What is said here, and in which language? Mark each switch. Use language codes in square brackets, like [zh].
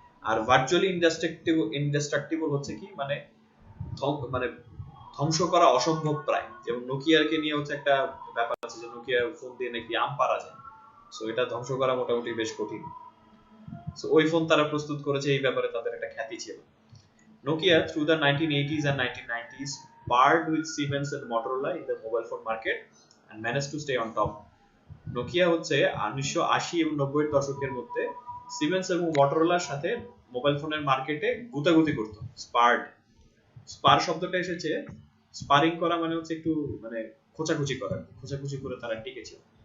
[bn] আর virtually ইনডাস্ট্রাক্টেবল হচ্ছে কি, মানে মানে ধ্বংস করা অসম্ভব প্রায়। যেমন নোকিয়াকে নিয়ে হচ্ছে একটা ব্যাপার আছে, যে নোকিয়া ফোন দিয়ে নাকি আম পারা যায়। সো এটা ধ্বংস করা মোটামুটি বেশ কঠিন। সো ওই ফোন তারা প্রস্তুত করেছে, এই ব্যাপারে তাদের একটা খ্যাতি ছিল। [en] Nokia through the 1980s and 1990s partnered with Siemens and Motorola in the mobile phone market and managed to stay on top. [bn] Nokia হচ্ছে 1980 এবং 90 এর দশকের মধ্যে সিমেন্স এবং মটোরোলার সাথে মোবাইল ফোনের মার্কেটে গুতাগুতি করত। স্পার শব্দটা এসেছে, স্পারিং করা মানে হচ্ছে একটু মানে খোঁচাখুচি করা, খোঁচাখুচি করে তারা টিকেছিল।